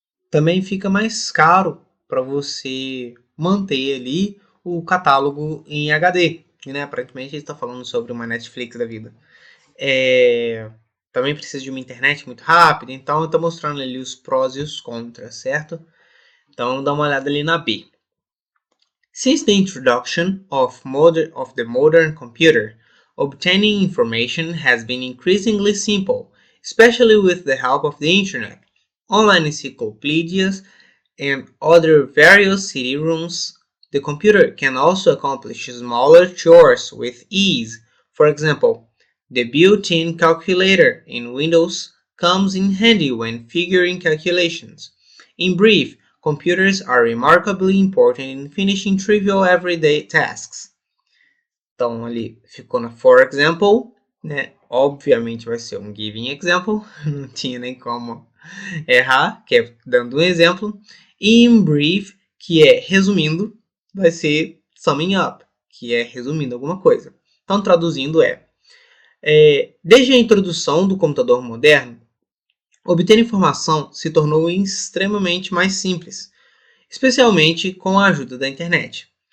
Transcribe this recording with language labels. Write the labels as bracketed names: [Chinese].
[Portuguese] Também fica mais caro para você manter ali o catálogo em HD. Né? Aparentemente ele está falando sobre uma Netflix da vida. Também precisa de uma internet muito rápida, então eu estou mostrando ali os prós e os contras, certo? Então dá uma olhada ali na B. [English] Since the introduction of the modern computer, obtaining information has been increasingly simple, especially with the help of the internet, online encyclopedias, and other various CD-ROMs. The computer can also accomplish smaller chores with ease. For example, the built-in calculator in Windows comes in handy when figuring calculations. In brief, computers are remarkably important in finishing trivial everyday tasks. [Portuguese] Então ali ficou na [English] for example, [Portuguese] né? Obviamente vai ser um [English] giving example, [Portuguese] não tinha nem como errar, que é dando um exemplo. E [English] in brief, [Portuguese] que é resumindo, vai ser [English] summing up, [Portuguese] que é resumindo alguma coisa. Então traduzindo desde a introdução do computador moderno, obter informação se tornou extremamente mais simples, especialmente com a ajuda da internet.